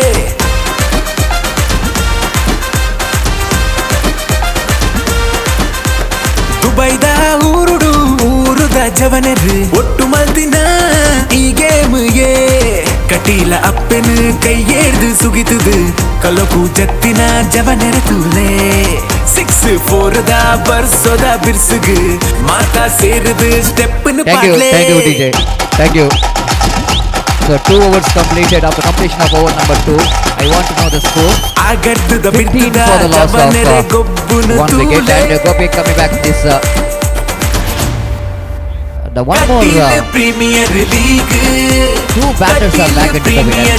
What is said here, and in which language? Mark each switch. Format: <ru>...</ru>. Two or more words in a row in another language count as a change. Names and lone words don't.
<tcy>ದುಬೈದ ಊರುದ ಜವನರು ಒಟ್ಟು ಮಲ್ದಿನ ಈ ಗೇಮ್ ಯೇ ಕಟೀಲ ಅಪ್ಪನ ಕೈ ಏರ್ದು ಸುಗಿತದು ಕಲಕು ಜತ್ತಿನ ಜವನೆರತುಲೆ 6-4 ದ ಬರ್ಸೋದ ಬಿರ್ಸುಗು ಮಾತಾ ಸೇರಿದು ಸ್ಟೆಪ್ನ ಪಾಡ್ಲೆ.</tcy> <en>Thank you DJ. Thank you. So 2 overs completed. After completion of over number 2, I want to know the score. 15 for the loss of 1 wicket, and Gopi coming back to this the one more 2 batters are back into the wicket.</en>